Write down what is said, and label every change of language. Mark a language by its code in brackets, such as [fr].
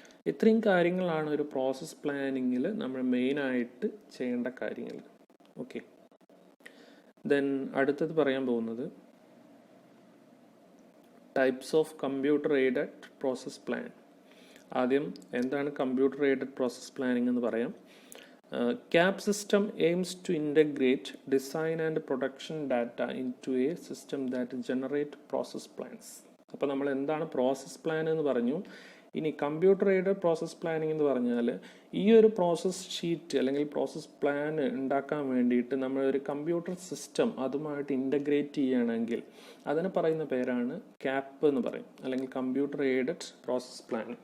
[ml] ഇത്രയും കാര്യങ്ങളാണ് ഒരു പ്രോസസ് പ്ലാനിങ്ങിൽ നമ്മൾ മെയിനായിട്ട് ചെയ്യേണ്ട കാര്യങ്ങൾ. ഓക്കെ, ദെൻ അടുത്തത് പറയാൻ പോകുന്നത് types of computer aided process plan. ആദ്യം എന്താണ് കമ്പ്യൂട്ടർ എയ്ഡഡ് പ്രോസസ് പ്ലാനിങ് എന്ന് പറയാം. [en] CAP system aims to integrate design and production data into a system that generate process plans. [ml] അപ്പോൾ നമ്മൾ എന്താണ് പ്രോസസ് പ്ലാൻ എന്ന് പറഞ്ഞു. ഇനി കമ്പ്യൂട്ടർ എയ്ഡഡ് പ്രോസസ് പ്ലാനിങ് എന്ന് പറഞ്ഞാൽ ഈ ഒരു പ്രോസസ് ഷീറ്റ് അല്ലെങ്കിൽ പ്രോസസ് പ്ലാൻ ഉണ്ടാക്കാൻ വേണ്ടിയിട്ട് നമ്മളൊരു കമ്പ്യൂട്ടർ സിസ്റ്റം അതുമായിട്ട് ഇൻ്റഗ്രേറ്റ് ചെയ്യുകയാണെങ്കിൽ അതിന് പറയുന്ന പേരാണ് CAP എന്ന് പറയും, അല്ലെങ്കിൽ കമ്പ്യൂട്ടർ എയ്ഡഡ് പ്രോസസ് പ്ലാൻ.